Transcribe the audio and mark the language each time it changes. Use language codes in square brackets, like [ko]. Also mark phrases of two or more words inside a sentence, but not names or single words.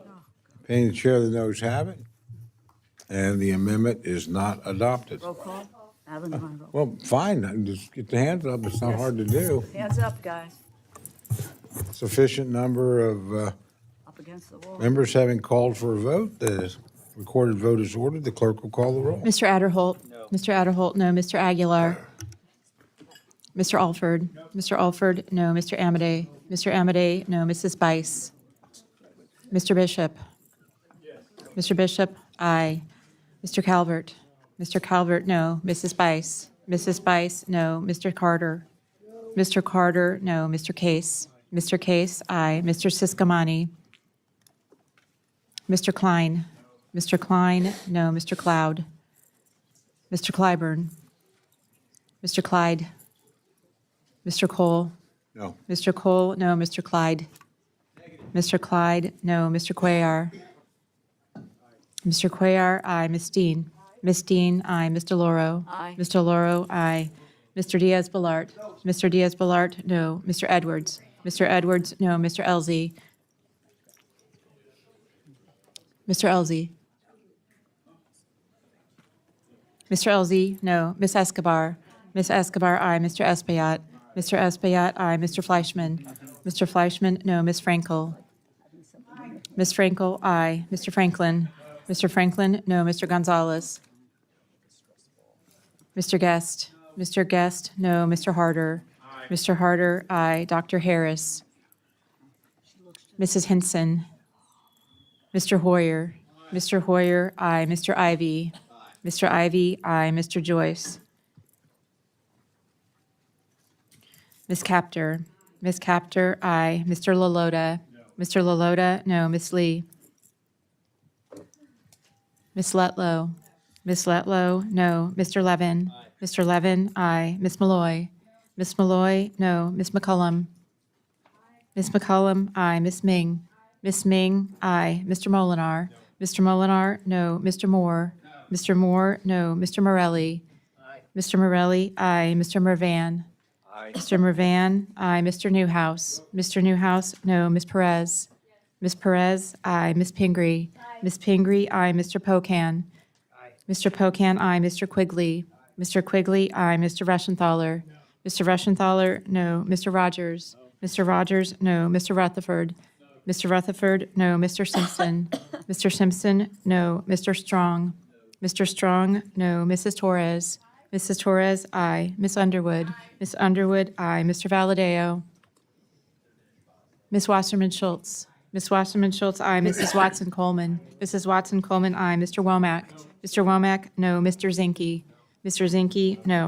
[en] Paying the chair, the noes have it. And the amendment is not adopted. Roll call. Alan, you want to roll? Well, fine, just get the hands up. It's not hard to do. Hands up, guys. Sufficient number of Up against the wall. members having called for a vote. The recorded vote is ordered. The clerk will call the roll. Mr. Adderholt? No. Mr. Adderholt, no. Mr. Aguilar? Mr. Alford? No. Mr. Alford, no. Mr. Amadei? Mr. Amadei, no. Mrs. Bice? Mr. Bishop? Yes. Mr. Bishop, aye. Mr. Calvert? Mr. Calvert, no. Mrs. Bice? Mrs. Bice, no. Mr. Carter? Mr. Carter, no. Mr. Case? Mr. Case, aye. Mr. Siscomani? Mr. Klein? Mr. Klein, no. Mr. Cloud? Mr. Clyburn? Mr. Clyde? Mr. Cole? No. Mr. Cole, no. Mr. Clyde? Mr. Clyde, no. Mr. Cuellar? Mr. Cuellar, aye. Ms. Dean? Ms. Dean, aye. Ms. DeLauro? Aye. Ms. DeLauro, aye. Mr. Diaz-Balart? Mr. Diaz-Balart, no. Mr. Edwards? Mr. Edwards, no. Mr. Elzey? Mr. Elzey? Mr. Elzey, no. Ms. Escobar? Ms. Escobar, aye. Mr. Espaillat? Mr. Espaillat, aye. Mr. Fleischman? Mr. Fleischman, no. Ms. Frankel? Ms. Frankel, aye. Mr. Franklin? Mr. Franklin, no. Mr. Gonzalez? Mr. Guest? Mr. Guest, no. Mr. Harder? Mr. Harder, aye. Dr. Harris? Mrs. Hinson? Mr. Hoyer? Mr. Hoyer, aye. Mr. Ivy? Mr. Ivy, aye. Mr. Joyce? Ms. Capter? Ms. Capter, aye. Mr. Lalota? Mr. Lalota, no. Ms. Lee? Ms. Letlow? Ms. Letlow, no. Mr. Levin? Mr. Levin, aye. Ms. Malloy? Ms. Malloy, no. Ms. McCullum? Ms. McCullum, aye. Ms. Ming? Ms. Ming, aye. Mr. Molinar? Mr. Molinar, no. Mr. Moore? Mr. Moore, no. Mr. Morelli? Mr. Morelli, aye. Mr. Mervan? Mr. Mervan, aye. Mr. Newhouse? Mr. Newhouse, no. Ms. Perez? Ms. Perez, aye. Ms. Pingree? Ms. Pingree, aye. Mr. Pocan? Mr. Pocan, aye. Mr. Quigley? Mr. Quigley, aye. Mr. Reschenthaler? Mr. Reschenthaler, no. Mr. Rogers? Mr. Rogers, no. Mr. Rutherford? Mr. Rutherford, no. Mr. Simpson? Mr. Simpson, no. Mr. Strong? Mr. Strong, no. Mrs. Torres? Mrs. Torres, aye. Ms. Underwood? Ms. Underwood, aye. Mr. Valadeo? Ms. Wasserman Schultz? Ms. Wasserman Schultz, aye. Mrs. Watson Coleman? Mrs. Watson Coleman, aye. Mr. Womack? Mr. Womack, no. Mr. Zinke? Mr. Zinke, no.